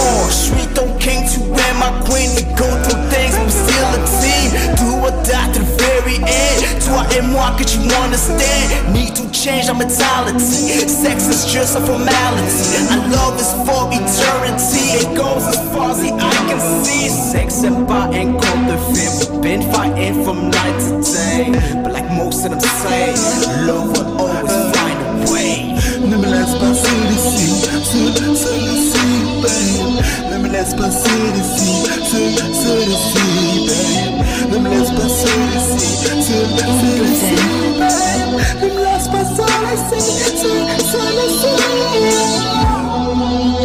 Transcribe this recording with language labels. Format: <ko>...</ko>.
<fr>Je suis ton king, tu es ma queen.</fr> <en>We go through things, but still a team. Do or die to the very end.</en> <fr>Toi et moi,</fr> <en>could you understand? Need to change our mentality. Sex is just a formality. Our love is for eternity. It goes as far as the eye can see. Sex and bar ain't called the fear. We've been fighting from night to day. But like most of them say, love will always find a way.</en> <fr>Ne me laisse pas seul ici, seul ici, babe. Ne me laisse pas seul ici, seul ici, babe. Ne me laisse pas seul ici, seul ici, babe. Ne me laisse pas seul ici, seul ici.</fr>